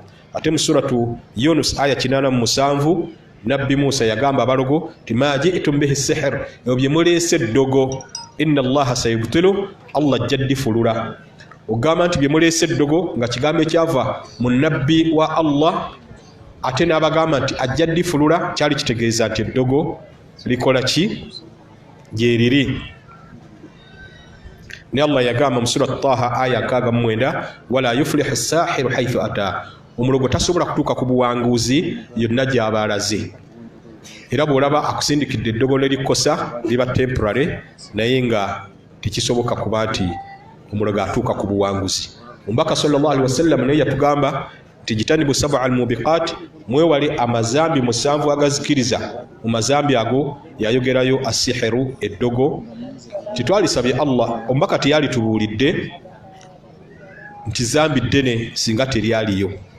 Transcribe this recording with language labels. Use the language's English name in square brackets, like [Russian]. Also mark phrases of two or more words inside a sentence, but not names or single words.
[Ganda] Ate mu suratu Yunus aya 87 Nabbi Musa yagamba abalogo ti [Arabic] ما جئتم به السحر, [Ganda] ebyo bye muleese eddogo, [Arabic] إن الله سيبطله, [Ganda] Allah jaddi fulula. Ogamba nti bye muleese eddogo nga kigambo ekyava mu nabbi wa Allah, ate n'abagamba nti ajjaddi fulula, kyali kitegeeza nti eddogo likola ki gyeriri. Ni Allah yagamba mu surat Taha aya 69 [Arabic] ولا يفلح الساحر حيث أتى, [Ganda] omulogo tasobola kutuuka ku buwanguzi yonna gy'aba alaze. Era bw'olaba akusindikidde eddogo ne likosa liba temporary, naye nga tekisoboka kuba nti omulogo atuuka ku buwanguzi. Omubaka [Arabic] صلى الله عليه وسلم [Ganda] naye yatugamba nti [Arabic] اجتنبوا السبع الموبقات, [Ganda] mwewale amazambi 7 agazikiriza. Mu mazambi ago yayogerayo asihiru, eddogo. Kitwalisabye Allah, omubaka teyalitubuulidde nti zambi ddene singa teryaliyo.